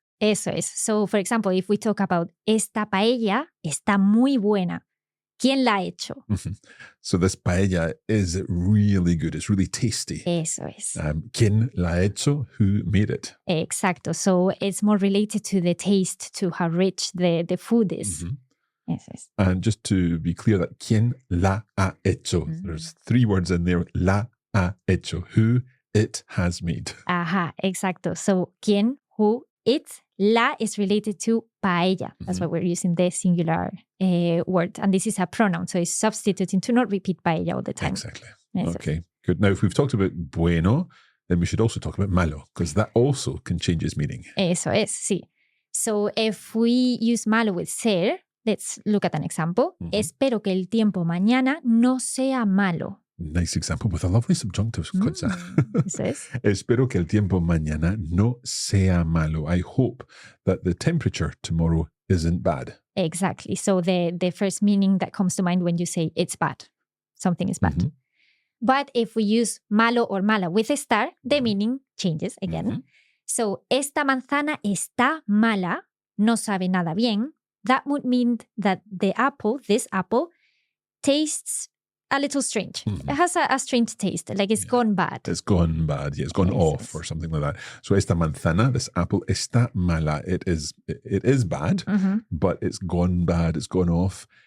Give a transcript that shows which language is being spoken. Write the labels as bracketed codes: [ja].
[es] Eso es. [en] So, for example, if we talk about [es] esta paella está muy buena. ¿Quién la ha hecho? [en] So this paella is really good. It's really tasty. [es] Eso es. ¿Quién la ha hecho? [en] Who made it? [es] Exacto. [en] So it's more related to the taste, to how rich the food is. [es] Eso es. [en] And just to be clear that ¿quién la ha hecho? There's 3 words in there. [es] La ha hecho. [en] Who it has made. [es] Ajá, exacto. [en] So ¿quién, who, it, la is related to paella. That's why we're using the singular word. And this is a pronoun, so it's substituting to not repeat paella all the time. Exactly. [es] Eso [en] Okay, [es] es. [en] good. Now, if we've talked about bueno, then we should also talk about malo, because that also can change its meaning. [es] Eso es, sí. [en] So if we use malo with ser, let's look at an example. [es] Espero que el tiempo mañana no sea malo. [en] Nice example with a lovely subjunctive, Concha. [es] Eso es. Espero que el tiempo mañana no sea malo. [en] I hope that the temperature tomorrow isn't bad. Exactly. So the first meaning that comes to mind when you say it's bad, something is bad. But if we use malo or mala with estar, the meaning changes again. [es] So, esta manzana está mala, no sabe nada bien. [en] That would mean that the apple, this apple, tastes a little strange. It has a strange taste, like it's gone bad. It's gone bad. Yeah, it's gone off or something like that. So [es] esta manzana, [en] this apple, [es] está mala. [en] It is bad, but it's gone bad. It's gone off.